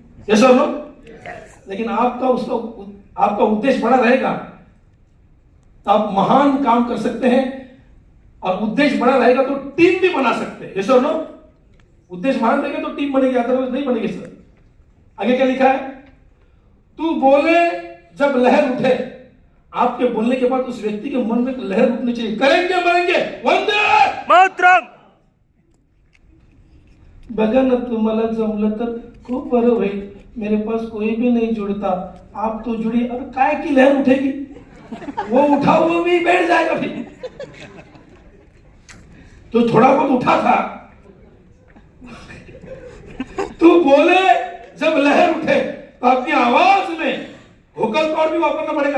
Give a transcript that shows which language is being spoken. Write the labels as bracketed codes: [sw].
[hi] Yes और no? लेकिन आपका उद्देश्य बड़ा रहेगा तो आप महान काम कर सकते हैं, और उद्देश्य बड़ा रहेगा तो टीम भी बना सकते हैं। यस और नो? उद्देश्य महान रहेगा तो टीम बनेगी, अदरवाइज नहीं बनेगी। सर आगे क्या लिखा है? तू बोले जब लहर उठे। आपके बोलने के बाद उस व्यक्ति के मन में लहर उठनी चाहिए। करेंगे मरेंगे वंदे मातरम। [mr] बघा ना तुम्हाला जमलं तर खूप बरं होईल। [hi] मेरे पास कोई भी नहीं जुड़ता, आप तो जुड़ी। अब काय की लहर उठेगी? वो उठा हुआ भी बैठ जाएगा फिर। तो थोड़ा बहुत उठा था। तू बोले जब लहर उठे तो अपनी आवाज में वोकल कॉर्ड भी वापरना पड़ेगा।